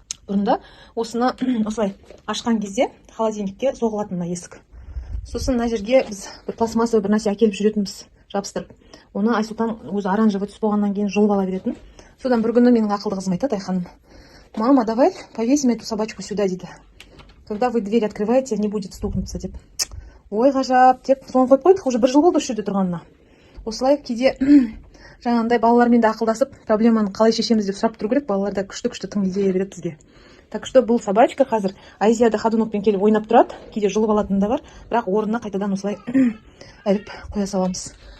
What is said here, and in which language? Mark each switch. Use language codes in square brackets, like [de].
[kk] бұрында осыны осылай ашқан кезде холодильникке соғылатын мына есік. Сосын мына жерге біз бір пластмассовый бір нәрсе әкеліп жүретінбіз, жабыстырып. Оны Айсұлтан өзі оранжевый түс болғаннан кейін жұлып ала беретін. Содан бір күні менің ақылды қызым айтады, Айханым: [ru] мама, давай повесим эту собачку сюда, [kk] дейді. [ru] Когда вы дверь открываете, не будет стукнуться, деп. [kk] Ой, ғажап, деп соны қойып қойдық, уже бір жыл болды осы жерде тұрғанына. Осылай кейде жаңағындай балалармен де ақылдасып, проблеманы қалай шешеміз деп сұрап тұру керек. Балалар да күшті тың идея береді бізге. [ru] Так что [kk] бұл собачка қазір Айзияда ходунокпен келіп ойнап тұрады. Кейде жұлып алатын да бар, бірақ орнына қайтадан осылай іліп қоя саламыз.